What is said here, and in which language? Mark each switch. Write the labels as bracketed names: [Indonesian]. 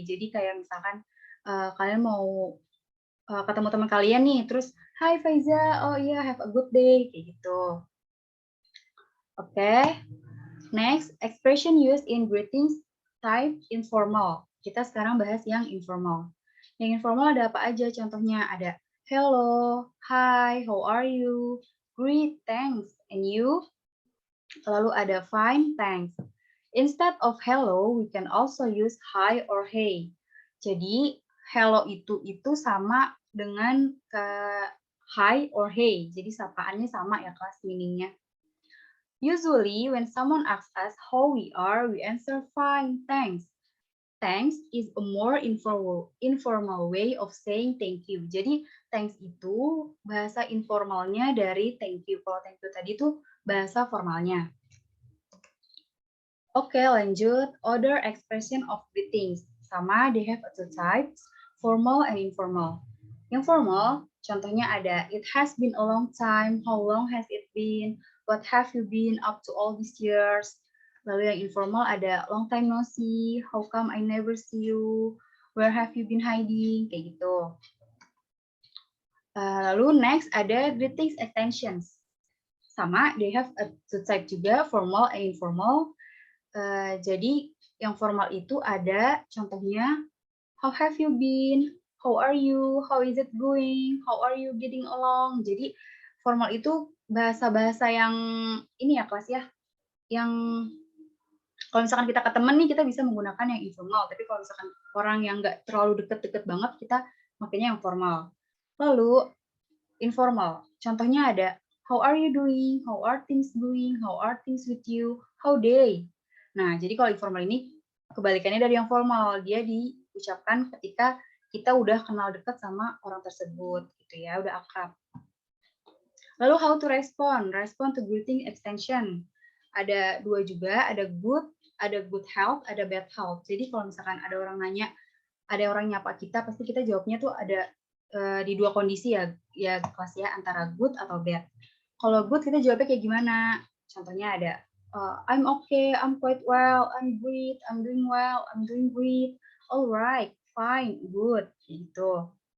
[Indonesian] Jadi kayak misalkan kalian mau ketemu teman kalian nih, terus Hai Faiza, oh iya [English] have a good day, [Indonesian] kayak gitu. Oke. [English] Next, expression used in greetings type informal. [Indonesian] Kita sekarang bahas yang informal. Yang informal ada apa aja? Contohnya ada [English] hello, hi, how are you, great, thanks, and you. [Indonesian] Lalu ada [English] fine, thanks. Instead of hello, we can also use hi or hey. [Indonesian] Jadi hello itu sama dengan hi or hey. Jadi sapaannya sama ya, kelas, meaningnya. [English] Usually, when someone asks us how we are, we answer fine, thanks. Thanks is a more informal way of saying thank you. [Indonesian] Jadi thanks itu bahasa informalnya dari thank you. Kalau thank you tadi itu bahasa formalnya. Oke, lanjut. [English] Other expression of greetings. [Indonesian] Sama, [English] they have two types, formal and informal. [Indonesian] Yang formal, contohnya ada, [English] it has been a long time, how long has it been, what have you been up to all these years. [Indonesian] Lalu yang informal ada, [English] long time no see, how come I never see you, where have you been hiding, [Indonesian] kayak gitu. [English] Lalu next ada greetings extensions. Sama, they have a two type juga, formal and informal. [Indonesian] Jadi yang formal itu ada contohnya [English] how have you been, how are you, how is it going, how are you getting along. [Indonesian] Jadi formal itu bahasa-bahasa yang ini ya kelas ya, yang kalau misalkan kita ke temen nih, kita bisa menggunakan yang informal. Tapi kalau misalkan orang yang nggak terlalu deket-deket banget, kita makanya yang formal. Lalu, informal. Contohnya ada, [English] how are you doing? How are things doing? How are things with you? How they? [Indonesian] Nah, jadi kalau informal ini, kebalikannya dari yang formal. Dia diucapkan ketika kita udah kenal dekat sama orang tersebut. Gitu ya, udah akrab. Lalu, how to respond? [English] Respond to greeting extension. [Indonesian] Ada dua juga, [English] ada good health, ada bad health. [Indonesian] Jadi kalau misalkan ada orang nanya, ada orang nyapa kita, pasti kita jawabnya tuh ada di dua kondisi ya kelas ya, antara good atau bad. Kalau good kita jawabnya kayak gimana? Contohnya ada, [English] I'm okay, I'm quite well, I'm great, I'm doing well, I'm doing great, alright, fine, good, gitu.